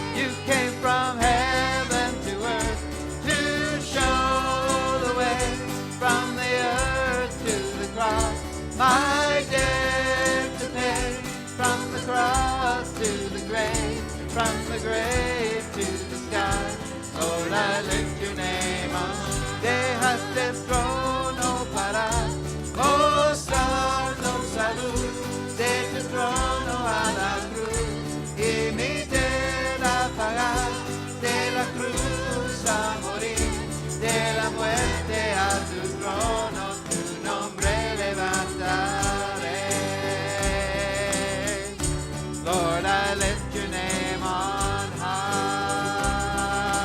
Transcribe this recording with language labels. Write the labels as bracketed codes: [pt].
[en] You came from heaven to earth to show the way from the earth to the cross. My debt to pay, from the cross to the grave, from the grave to the sky. Lord, I lift your name on. [es] Dejaste el trono para mostrarnos la luz de tu trono a la cruz, y mi tela pagar, de la cruz a morir, de la muerte a tu trono, tu nombre levantaré. [en] Lord, I lift your name on high.